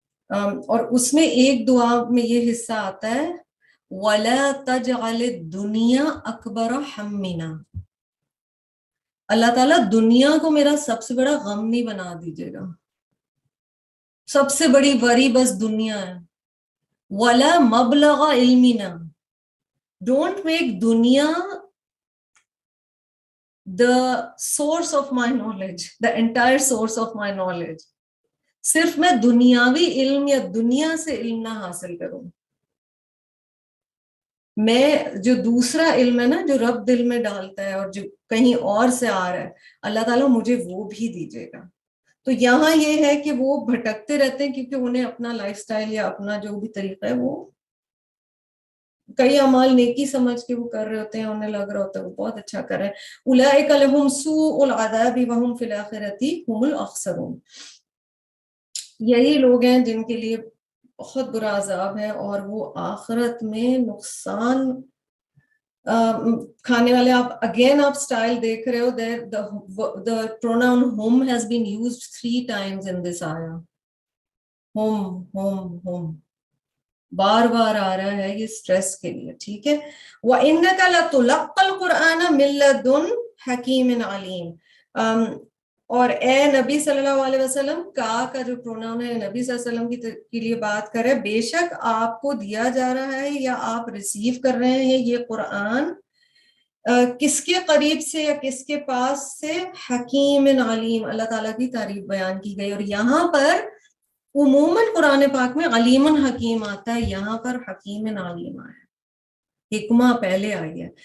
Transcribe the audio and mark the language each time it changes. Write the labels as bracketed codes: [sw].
[ur] اور اس میں ایک دعا میں یہ حصہ آتا ہے [ar] وَلَا تَجْعَلِ الدُّنْيَا أَكْبَرَ هَمِّنَا. [ur] اللہ تعالیٰ دنیا کو میرا سب سے بڑا غم نہیں بنا دیجیے گا, سب سے بڑی وری بس دنیا ہے. [ar] وَلَا مَبْلَغَ عِلْمِنَا. [en] Don't make dunya the source of my knowledge, the entire source of my knowledge. [ur] صرف میں دنیاوی علم یا دنیا سے علم نہ حاصل کروں, میں جو دوسرا علم ہے نا جو رب دل میں ڈالتا ہے اور جو کہیں اور سے آ رہا ہے, اللہ تعالیٰ مجھے وہ بھی دیجیے گا. تو یہاں یہ ہے کہ وہ بھٹکتے رہتے ہیں کیونکہ انہیں اپنا لائف سٹائل یا اپنا جو بھی طریقہ ہے وہ کئی اعمال نیکی سمجھ کے وہ کر رہے ہوتے ہیں, انہیں لگ رہا ہوتا ہے وہ بہت اچھا کر رہے ہیں. [ar] اولئک لہم سوء العذاب وہم فی الآخرۃ هم الاخسرون. [ur] یہی لوگ ہیں جن کے لیے بہت برا عذاب ہے اور وہ آخرت میں نقصان کھانے والے آپ اگین آپ اسٹائل دیکھ رہے ہو, [en] the pronoun home has been used 3 times in this ayah. [ur] home بار بار آ رہا ہے یہ اسٹریس کے لیے, ٹھیک ہے. [ar] وَإِنَّكَ لَتُلَقَّى الْقُرْآنَ مِن لَدُنْ حَكِيمٍ عَلِيمٍ. [ur] اور اے نبی صلی اللہ علیہ وسلم, کا جو پروناؤن ہے نبی صلی اللہ علیہ وسلم کے لیے بات کر رہے, بے شک آپ کو دیا جا رہا ہے یا آپ ریسیو کر رہے ہیں یہ قرآن کس کے قریب سے یا کس کے پاس سے, حکیم علیم, اللہ تعالیٰ کی تعریف بیان کی گئی. اور یہاں پر عموماً قرآن پاک میں علیم حکیم آتا ہے, یہاں پر حکیم علیم آیا, حکمہ پہلے آئی ہے.